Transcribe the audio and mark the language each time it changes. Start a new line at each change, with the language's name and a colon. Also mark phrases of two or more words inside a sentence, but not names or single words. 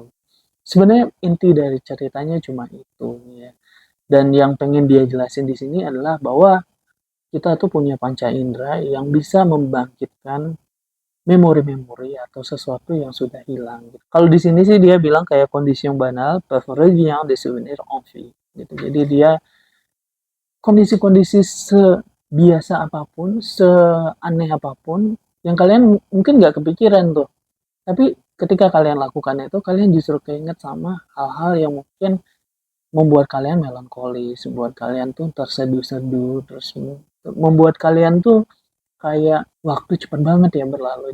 Indonesian: Sebenarnya inti dari ceritanya cuma itu ya. Dan yang pengen dia jelasin di sini adalah bahwa kita tuh punya panca indera yang bisa membangkitkan memori-memori atau sesuatu yang sudah hilang. Gitu. Kalau di sini sih dia bilang kayak kondisi yang banal, preferably
French: des souvenirs en vie.
Indonesian: Gitu. Jadi dia kondisi-kondisi sebiasa apapun, seaneh apapun, yang kalian mungkin nggak kepikiran tuh. Tapi ketika kalian lakukan itu, kalian justru keinget sama hal-hal yang mungkin membuat kalian melankolis, membuat kalian tuh terseduh-seduh, terus membuat kalian tuh kayak waktu cepat banget ya berlalu.